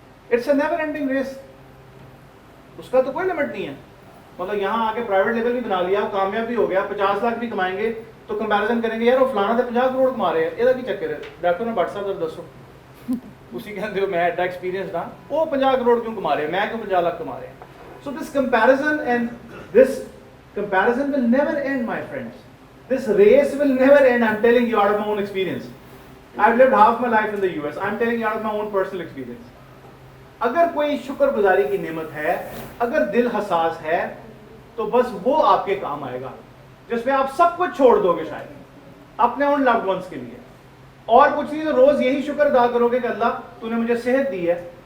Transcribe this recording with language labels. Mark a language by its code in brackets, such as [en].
[en] it's a never ending race, [ur] اس کا تو کوئی لمٹ نہیں ہے. مطلب یہاں آ کے پرائیویٹ لیول بھی بنا لیا, کامیاب بھی ہو گیا, 50 لاکھ بھی کمائیں گے تو کمپیریزن کریں گے یار وہ فلانا تو 50 کروڑ کما رہے ہیں, [pa] یہ کی چکر ہے [ur] ڈاکٹر نے بٹ صاحب دسو اسی کہتے ہو میں ایڈا ایکسپیرینس تھا, وہ 50 کروڑ کیوں کما رہے ہیں, میں کیوں 50 لاکھ کما رہے ہیں. [en] So this comparison and this comparison will never end, my friends. This race will never end. I'm telling you out of my own experience. I've lived half my life in the US. I'm telling you out of my own personal experience. [ur] اگر کوئی شکر گزاری کی نعمت ہے, اگر دل حساس ہے, تو بس وہ آپ کے کام آئے گا, جس میں آپ سب کچھ چھوڑ دو گے شاید اپنے ان لوڈ ونس کے لیے, اور کچھ نہیں تو روز یہی شکر ادا کرو گے کہ اللہ تو نے مجھے صحت دی ہے.